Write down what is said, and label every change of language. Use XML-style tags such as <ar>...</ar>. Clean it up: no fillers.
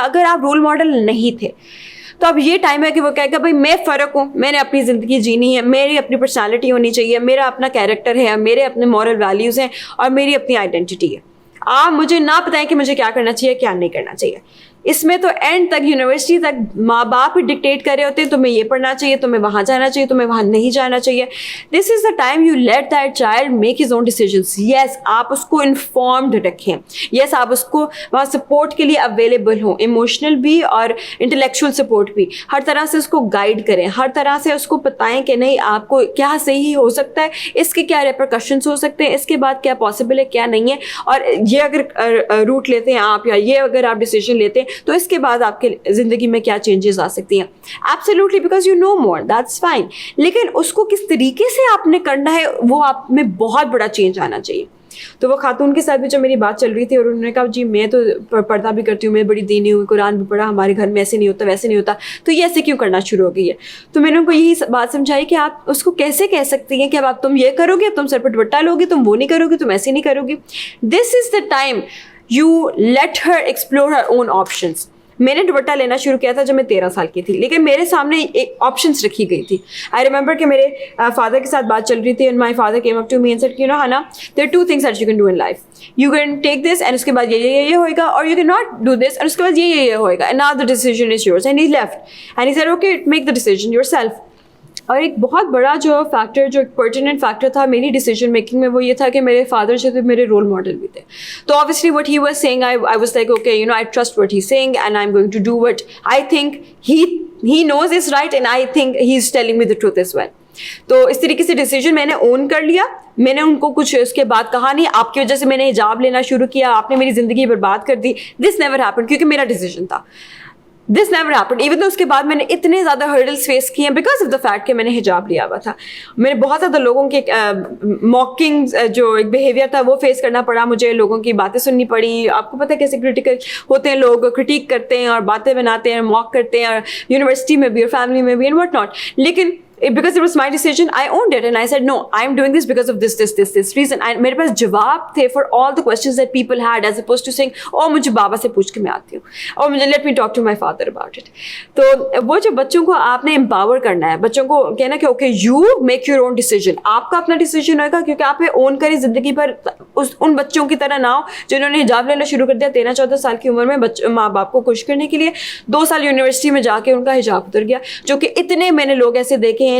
<ur>اگر آپ role model نہیں تھے تو اب یہ ٹائم ہے کہ وہ کہے گا بھائی میں فرق ہوں, میں نے اپنی زندگی جینی ہے, میری اپنی پرسنالٹی ہونی چاہیے, میرا اپنا کیریکٹر ہے, میرے اپنے مورل ویلیوز ہیں, اور میری اپنی آئیڈینٹی ہے. آپ مجھے نہ بتائیں کہ مجھے کیا کرنا چاہیے کیا نہیں کرنا چاہیے. اس میں تو اینڈ تک یونیورسٹی تک ماں باپ ہی ڈکٹیٹ کر رہے ہوتے ہیں تمہیں یہ پڑھنا چاہیے, تمہیں وہاں جانا چاہیے, تمہیں وہاں نہیں جانا چاہیے.</ur> <en>This is the time you let that child make his own decisions.</en> <ur>یس, آپ اس کو انفارمڈ رکھیں, یس آپ اس کو وہاں سپورٹ کے لیے اویلیبل ہوں, ایموشنل بھی اور انٹلیکچوئل سپورٹ بھی. ہر طرح سے اس کو گائیڈ کریں, ہر طرح سے اس کو بتائیں کہ نہیں آپ کو کیا صحیح ہو سکتا ہے, اس کے کیا ریپرکشنس ہو سکتے ہیں, اس کے بعد کیا پاسبل ہے کیا نہیں ہے, اور یہ اگر روٹ لیتے ہیں آپ یا یہ اگر آپ ڈیسیژن لیتے ہیں تو اس کے بعد آپ کے زندگی میں کیا چینجز آ سکتی ہیں.</ur> <en>Absolutely, because you know more, that's fine.</en> <ur>لیکن اس کو کس طریقے سے آپ نے کرنا ہے وہ آپ میں بہت بڑا چینج آنا چاہیے. تو وہ خاتون کے ساتھ بھی جو میری بات چل رہی تھی اور انہوں نے کہا جی میں تو پڑھنا بھی کرتی ہوں, میں بڑی دینی ہوں, قرآن بھی پڑھا, ہمارے گھر میں ایسے نہیں ہوتا ویسے نہیں ہوتا, تو یہ ایسے کیوں کرنا شروع ہو گئی ہے. تو میں نے ان کو یہی بات سمجھائی کہ آپ اس کو کیسے کہہ سکتی ہیں کہ اب آپ تم یہ کرو گے, تم سر پہ دوپٹہ لو گے, تم وہ نہیں کرو گے, تم ایسے نہیں کرو گی.</ur> <en>This is the time you let her explore her own options.</en> <ur>میں نے دوپٹہ لینا شروع کیا تھا جب میں 13 سال کی تھی, لیکن میرے سامنے ایک آپشنس رکھی گئی تھی.</ur> <en>I remember</en> <ur>کہ میرے فادر کے ساتھ بات چل رہی تھی,</ur> <en>And my father came up to me and said کہ Hana there are 2 things that you can do in life. You can take this and</en> <ur>اس کے بعد یہ ہوئے گا,</ur> <en>اور you can not do this and اس کے بعد یہ ہوئے گا, and now the decision is yours. And he left and he said okay, make the decision yourself.</en> <ur>اور ایک بہت بڑا جو فیکٹر, جو ایک پرٹیننٹ فیکٹر تھا میری ڈیسیجن میکنگ میں, وہ یہ تھا کہ میرے فادر جو تھے میرے رول ماڈل بھی تھے.</ur> <en>تو obviously what he was saying, I was like okay, I trust what he's saying and I'm going to do what I think he knows is right, and I think he's telling me the truth as well.</en> <ur>تو اس طریقے سے decision میں نے اون کر لیا. میں نے ان کو کچھ اس کے بعد کہا نہیں آپ کی وجہ سے میں نے حجاب لینا شروع کیا, آپ نے میری زندگی برباد کر دی.</ur> <en>this never happened,</en> <ur>کیونکہ میرا ڈیسیجن تھا.</ur> <en>this never happened even تو</en> <ur>اس کے بعد میں نے اتنے زیادہ ہرڈلس فیس کیے ہیں</ur> <en>because of the fact</en> <ur>کہ میں نے حجاب لیا ہوا تھا. میں نے بہت زیادہ لوگوں کے موکنگ جو ایک بیہیویئر تھا وہ فیس کرنا پڑا مجھے, لوگوں کی باتیں سننی پڑی. آپ کو پتہ ہے کیسے کریٹیکل ہوتے ہیں لوگ, کرٹیک کرتے ہیں اور باتیں بناتے ہیں, موک کرتے ہیں, اور یونیورسٹی میں بھی اور فیملی میں بھی</ur> <en>And what not. لیکن because it was my decision, I owned it and I said no, I am doing this because of this reason. And</en> <ur>میرے پاس جواب تھے</ur> <en>for all the questions that people had, as opposed to saying oh</en> <ur>مجھے بابا سے پوچھ کے میں آتی ہوں, اور مجھے</ur> <en>let me talk to my father about it.</en> <ur>تو وہ جو بچوں کو آپ نے امپاور کرنا ہے, بچوں کو کہنا کہ</ur> <en>okay you make your own decision,</en> <ur>آپ کا اپنا ڈیسیجن ہوگا, کیونکہ آپ اون کریں زندگی پر. ان بچوں کی طرح نہ ہو جنہوں نے حجاب لینا شروع کر دیا 13-14 سال کی عمر میں ماں باپ کو خوش کرنے کے لیے. 2 سال یونیورسٹی میں جا کے ان کا حجاب اتر گیا, جو کہ اتنے میں نے لوگ ایسے دیکھے ہیں.</ur>